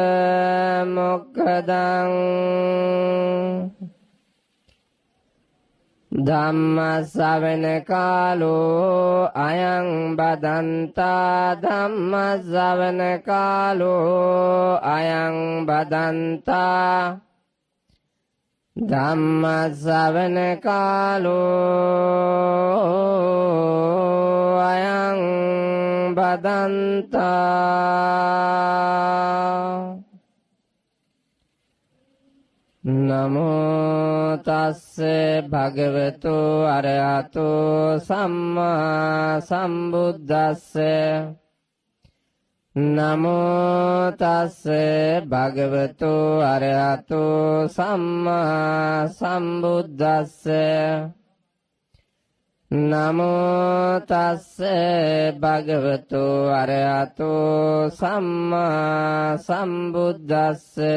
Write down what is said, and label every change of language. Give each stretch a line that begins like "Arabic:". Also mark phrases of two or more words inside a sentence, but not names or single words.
Pali: මොක්ඛදං ධම්ම ශ්‍රවණ කාලෝ අයං බදන්තා ධම්ම ශ්‍රවණ කාලෝ අයං බදන්තා ධම්ම ශ්‍රවණ කාලෝ අයං බදන්තා නමෝ තස්සේ භගවතු අරහතෝ සම්මා සම්බුද්දස්සේ නමෝ තස්සේ භගවතු අරහතෝ සම්මා සම්බුද්දස්සේ නමෝ තස්ස භගවතු අරහතෝ සම්මා සම්බුද්දස්ස